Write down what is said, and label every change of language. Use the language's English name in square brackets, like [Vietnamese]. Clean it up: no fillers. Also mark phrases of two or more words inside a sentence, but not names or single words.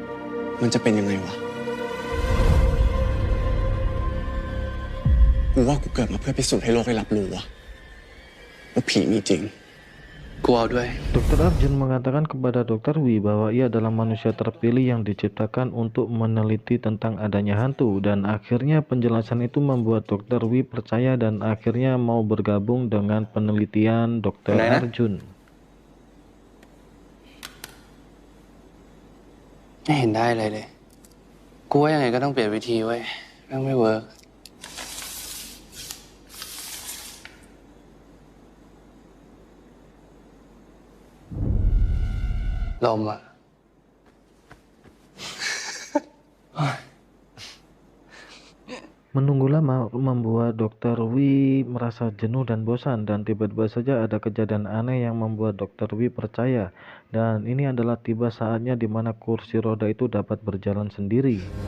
[Indonesian] Dokter Arjun mengatakan kepada Dokter Wee bahwa ia adalah manusia terpilih yang diciptakan untuk meneliti tentang adanya hantu, dan akhirnya penjelasan itu membuat Dokter Wee percaya dan akhirnya mau bergabung dengan penelitian Dokter Arjun. [Thai] ไม่เห็นได้อะไรเลยกูว่ายังไงก็ต้องเปลี่ยนวิธีเว้ยแม่งไม่เวิร์กลมอ่ะ [Indonesian] Menunggu lama membuat Dokter Wee merasa jenuh dan bosan, dan tiba-tiba saja ada kejadian aneh yang membuat Dokter Wee percaya, dan ini adalah tiba saatnya di mana kursi roda itu dapat berjalan sendiri.